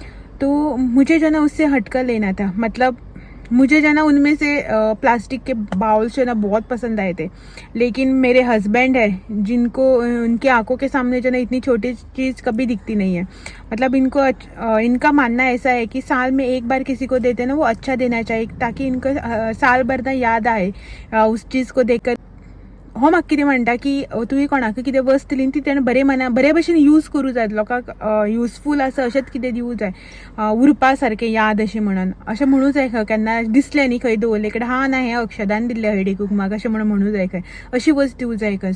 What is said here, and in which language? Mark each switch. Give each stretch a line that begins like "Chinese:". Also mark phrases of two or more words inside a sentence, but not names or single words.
Hindi: तो मुझे जो ना उससे हटकर लेना था। मतलब मुझे जो ना उनमें से प्लास्टिक के बाउल्स जो ना बहुत पसंद आए थे, लेकिन मेरे हस्बैंड है जिनको उनकी आंखों के सामने जो ना इतनी छोटी चीज़ कभी दिखती नहीं है। मतलब इनका मानना ऐसा है कि साल में एक बार किसी को देते ना वो अच्छा देना चाहिए, ताकि इनको साल भर ना याद आए उस चीज़ को देखकर।
Konkani: हो म्हाका कितें म्हणटा की तुवें कोणाक कितें वस्त दिली ती तेणें बरे भशेन यूज करूं जाय, लोकांक युजफूल आसा अशेंच कितें दिवूं जाय, उरपा सारकें याद अशें म्हणूं जाय खंय। केन्ना दिसलें न्ही खंय दवरलें कडेन, हा ना हें अक्षदान दिल्लें हळदी कुंकमाक अशें म्हणूं जाय खंय, अशी वस्त दिवूं जाय खंय।